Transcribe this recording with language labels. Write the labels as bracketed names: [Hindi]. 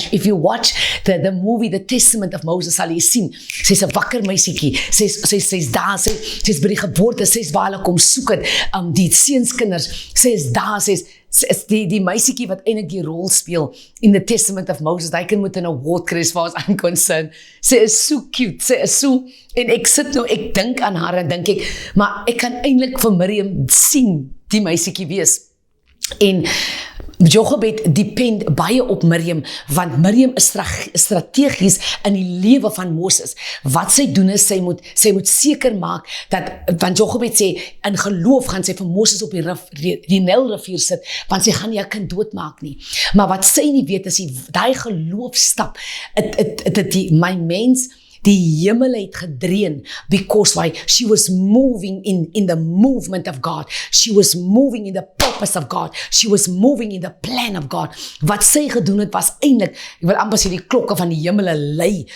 [English] If you watch the movie [Afrikaans] The Testament of Moses, sal jy sien, sy's 'n wakker meisietjie, sy's daar, sy's by die geboorte, sy's waar hulle kom soek het, die seunskinders, sy's daar, sy's die meisietjie wat eintlik die rol speel in The Testament of Moses. Hy kan moet 'n award kry [English] as far as I'm concerned. [Afrikaans] Sy is so cute, sy is so, en ek sit nou, ek dink aan haar en dink ek, maar ek kan eintlik vir Miriam sien die meisietjie wees. En Jochebed depend baie op Miriam, want Miriam is strategies in die lewe van Moses. Wat sy doen is, sy moet seker maak dat, want Jochebed sê, in geloof gaan sy vir Moses op die Nylrivier sit, want sy gaan nie 'n kind doodmaak nie. Maar wat sy nie weet is, die geloofstap, my mens, die hemel het gedreun, [English] because why? She was moving in the movement of God. She was moving in the purpose of God. She was moving in the plan of God. [Afrikaans] Wat sy gedoen het was eintlik, ek wil amper sê die klokke van die hemele lei.